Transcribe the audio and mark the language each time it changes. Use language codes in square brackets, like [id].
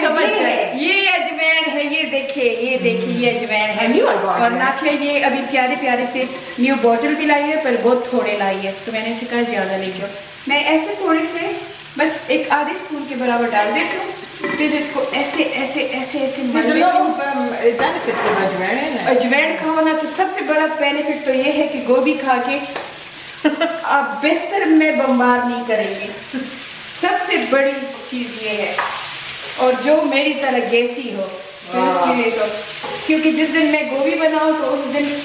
[hi] समझ गए, ये अजवाइन है, ये देखिए ये अजवाइन है। और नाफिया ये अभी प्यारे से न्यू बॉटल भी लाई है, पर बहुत थोड़े लाई है, तो मैंने इसे कहा ज्यादा लेके आओ। मैं ऐसे थोड़े से बस एक आधे स्पून के बराबर डाल देती हूँ फिर इसको ऐसे ऐसे ऐसे ऐसे [en] There's a lot of benefits of ajwain. [hi] अजवाइन खाओ ना तो सबसे बड़ा बेनिफिट तो ये है कि गोभी खा के आप बिस्तर में बम्बार नहीं करेंगे। सबसे बड़ी चीज ये है। और जो मेरी तरह गैसी हो उसके लिए तो, क्योंकि जिस दिन मैं गोभी बनाऊं तो उस दिन